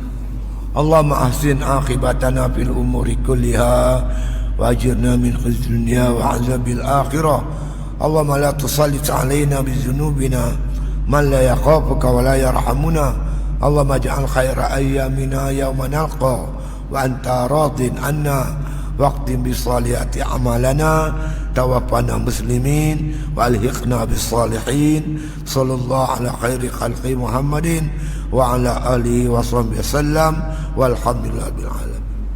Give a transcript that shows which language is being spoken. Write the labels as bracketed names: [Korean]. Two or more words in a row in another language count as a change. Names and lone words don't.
[Arabic] اللهم أحسن عاقبتنا في الأمور كلها وأجرنا من خزي الدنيا وعذاب الآخرة. اللهم لا تسلط علينا بذنوبنا من لا يخافك ولا يرحمنا. اللهم اجعل خير أيامنا يوم نلقى وأنت راض عنا وقت بصالحات أعمالنا توفنا مسلمين وألحقنا بالصالحين. صلى الله على خير خلق محمد وعلى آله وصحبه وسلم والحمد لله بالعالمين.